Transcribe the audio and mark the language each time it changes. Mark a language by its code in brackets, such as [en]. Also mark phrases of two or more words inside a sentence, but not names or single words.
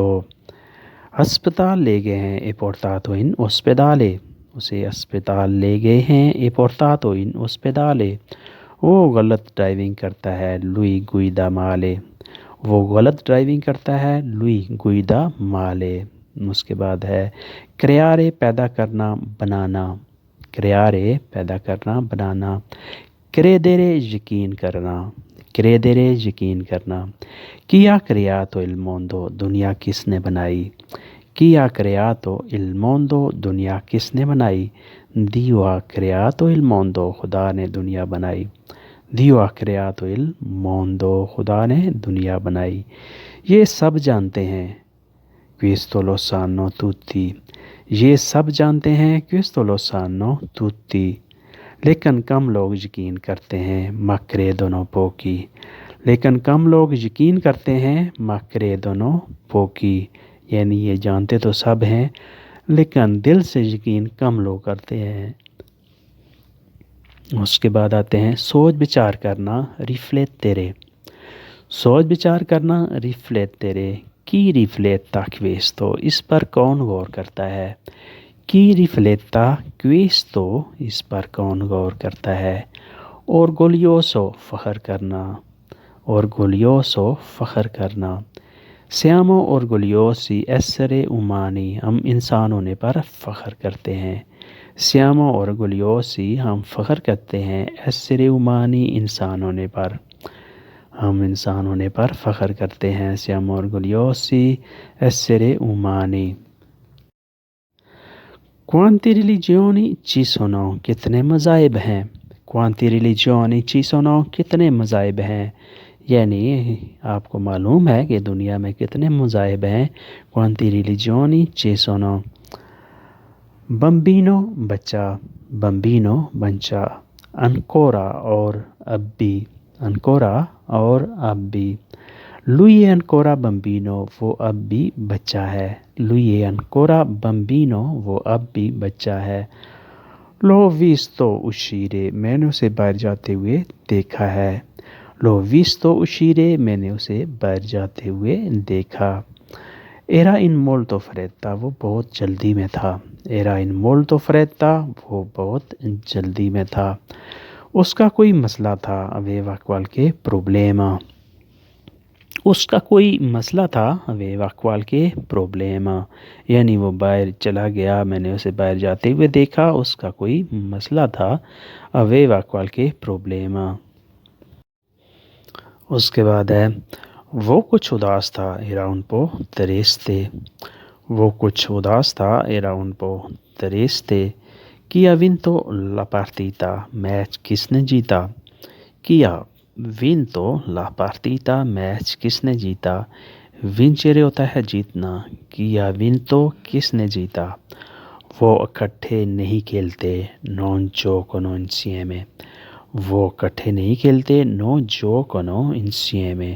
[ur] اسپتال لے گئے ہیں، [it] è portato in ospedale, [ur] اسے اسپتال لے گئے ہیں، [it] è portato in ospedale, [ur] وہ غلط ڈرائیونگ کرتا ہے، [it] lui guida male, [ur] وہ غلط ڈرائیونگ کرتا ہے، [it] lui guida male. [ur] اس کے بعد ہے کریارے، پیدا کرنا، بنانا، کریارے، پیدا کرنا، بنانا، کریدیرے، یقین کرنا، کریدیرے، یقین کرنا، [it] chi ha creato il mondo, [ur] دنیا کس نے بنائی، [it] chi ha creato il mondo, [ur] دنیا کس نے بنائی، [it] Dio ha creato il mondo, [ur] خدا نے دنیا بنائی، [it] Dio ha creato il mondo, [ur] خدا نے دنیا بنائی۔ یہ سب جانتے ہیں، questo lo sanno tutti، یہ سب جانتے ہیں، questo lo sanno tutti، لیکن کم لوگ یقین کرتے ہیں، ma credono pochi، لیکن کم لوگ یقین کرتے ہیں، ma credono pochi، یعنی یہ جانتے تو سب ہیں لیکن دل سے یقین کم لوگ کرتے ہیں۔ اس کے بعد آتے ہیں سوچ بچار کرنا، riflettere، سوچ بچار کرنا، [it] riflettere، کی rifletta questo، [ur] اس پر کون غور کرتا ہے، [it] chi rifletta questo, [ur] اس پر کون غور کرتا ہے۔ orgoglioso، فخر کرنا، orgoglioso، فخر کرنا۔ [it] siamo orgogliosi essere umani، [ur] ہم انسان ہونے پر فخر کرتے ہیں، [it] siamo orgogliosi، [ur] ہم فخر کرتے ہیں، [it] essere umani، [ur] انسان ہونے پر، ہم انسان ہونے پر فخر کرتے ہیں، [it] siamo orgogliosi essere umani۔ quanti religioni ci sono، [ur] کتنے مذاہب ہیں، [it] quanti religioni ci sono، [ur] کتنے مذاہب ہیں، یعنی آپ کو معلوم ہے کہ دنیا میں کتنے مذاہب ہیں۔ [it] quanti religioni ci sono، bambino، بچہ، bambino، بچہ، ancora، [ur] اور اب بھی، ancora، اور اب بھی، [it] lui è ancora bambino، [ur] وہ اب بھی بچہ ہے، [it] lui è ancora bambino، [ur] وہ اب بھی بچہ ہے۔ [it] l'ho visto uscire، [ur] میں نے اسے باہر جاتے ہوئے دیکھا ہے، [it] l'ho visto uscire، [ur] میں نے اسے باہر جاتے ہوئے دیکھا۔ [it] era in molto fretta، [ur] وہ بہت جلدی میں تھا، [it] era in molto fretta، [ur] وہ بہت جلدی میں تھا۔ اس کا کوئی مسئلہ تھا، [it] aveva qualche problema، [ur] اس کا کوئی مسئلہ تھا، [it] aveva qualche problema، [ur] یعنی وہ باہر چلا گیا، میں نے اسے باہر جاتے ہوئے دیکھا، اس کا کوئی مسئلہ تھا، [it] aveva qualche problema۔ [ur] اس کے بعد ہے وہ کچھ اداس تھا، [it] era un po' triste، [ur] وہ کچھ اداس تھا، [it] era un po' triste۔ chi ha vinto la partita، [ur] میچ کس نے جیتا، [it] chi ha vinto la partita، [ur] میچ کس نے جیتا، vincere ہوتا ہے جیتنا، [it] chi ha vinto، [ur] کس نے جیتا۔ وہ اکٹھے نہیں کھیلتے، [it] non giocano insieme، [ur] وہ اکٹھے نہیں کھیلتے، [it] non giocano insieme۔